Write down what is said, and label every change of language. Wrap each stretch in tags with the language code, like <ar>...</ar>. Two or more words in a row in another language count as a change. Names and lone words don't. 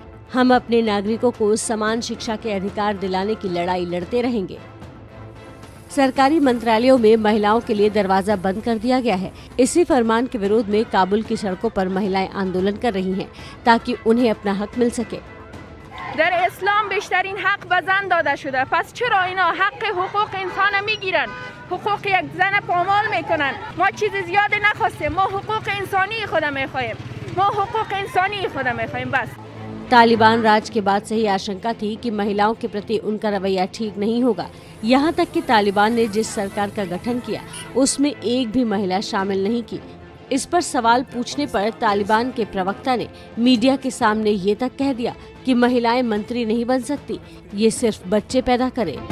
<hi>हम अपने नागरिकों को समान शिक्षा के अधिकार दिलाने की लड़ाई लड़ते रहेंगे। सरकारी मंत्रालयों में महिलाओं के लिए दरवाजा बंद कर दिया गया है। इसी फरमान के विरोध में काबुल की सड़कों पर महिलाएं आंदोलन कर रही हैं ताकि उन्हें अपना हक मिल सके।</hi> <fa>در اسلام بیشترین حق به زن داده شده، پس چرا اینا حق حقوق انسان میگیرن، حقوق یک زن پامال میکنن؟ ما چیز زیاد نخواستیم، ما حقوق انسانی خود میخوایم، ما حقوق انسانی خود میخوایم بس.</fa> <hi>तालिबान राज के बाद से ही आशंका थी कि महिलाओं के प्रति उनका रवैया ठीक नहीं होगा। यहाँ तक कि तालिबान ने जिस सरकार का गठन किया उसमें एक भी महिला शामिल नहीं की। इस पर सवाल पूछने पर तालिबान के प्रवक्ता ने मीडिया के सामने ये तक कह दिया कि महिलाएं मंत्री नहीं बन सकती, ये सिर्फ बच्चे पैदा करें।</hi>